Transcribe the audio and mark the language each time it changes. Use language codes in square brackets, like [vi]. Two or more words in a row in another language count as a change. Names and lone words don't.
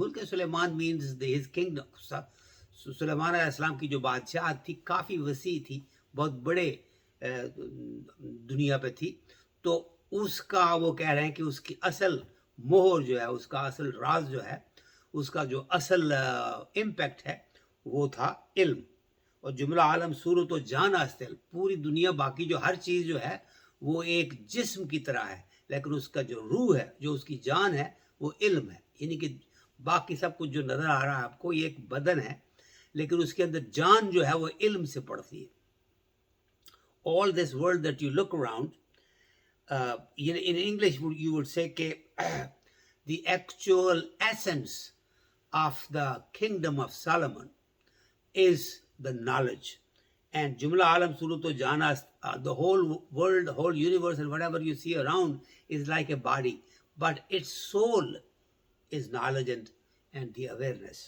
[fa] ملک سلیمان [en] means his kingdom. [ur] سلیمان علیہ السلام کی جو بادشاہت تھی کافی وسیع تھی، بہت بڑے دنیا پہ تھی. تو اس کا وہ کہہ رہے ہیں کہ اس کی اصل مہر جو ہے، اس کا اصل راز جو ہے، اس کا جو اصل امپیکٹ ہے وہ تھا علم. اور [fa] جملہ عالم صورت و جان است علم، [ur] پوری دنیا باقی جو ہر چیز جو ہے وہ ایک جسم کی طرح ہے، لیکن اس کا جو روح ہے، جو اس کی جان ہے وہ علم ہے. یعنی کہ باقی سب کچھ جو نظر آ رہا ہے آپ کو یہ ایک بدن ہے، لیکن اس کے اندر جان جو ہے وہ علم سے پڑتی ہے. [en] All this world that you look around, in English you would say کہ the actual essence of the kingdom of Solomon is the knowledge. And [fa] جمله عالم صورت و جان است, [en] the whole world, whole universe and whatever you see around is like a body, but its soul is knowledge and the awareness.